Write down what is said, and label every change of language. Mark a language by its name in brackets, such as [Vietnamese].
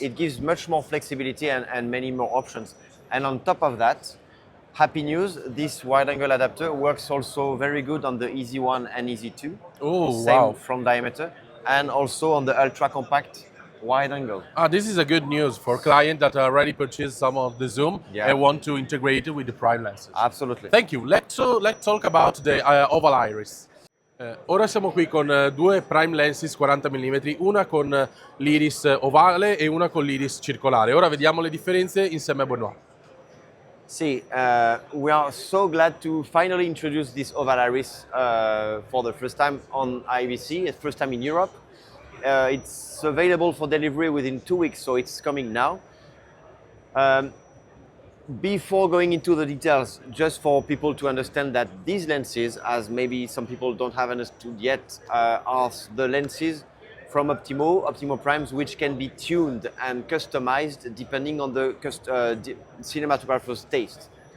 [English] It gives much more flexibility and many more options. And on top of that, happy news, this wide-angle adapter works also very good on the Easy 1 and Easy 2. Oh, Same wow. front diameter, and also on the ultra-compact wide-angle. This is a good news for clients that already purchased some of the zoom Yeah. and want to integrate it with the prime lenses. Absolutely. Thank you. Let's talk about the oval iris. [Italian] Ora siamo qui con 2 prime lenses 40 mm, una con l'iris ovale e una con l'iris circolare. Ora vediamo le differenze insieme a Benoît. [English] See, we are so glad to finally introduce this oval iris for the first time on IBC, the first time in Europe. It's available for delivery within 2 weeks, so it's coming now. Before going into the details, just for people to understand that these lenses, as maybe some people don't have understood yet, are the lenses from Optimo primes, which can be tuned and customized depending on the cinematographer's taste.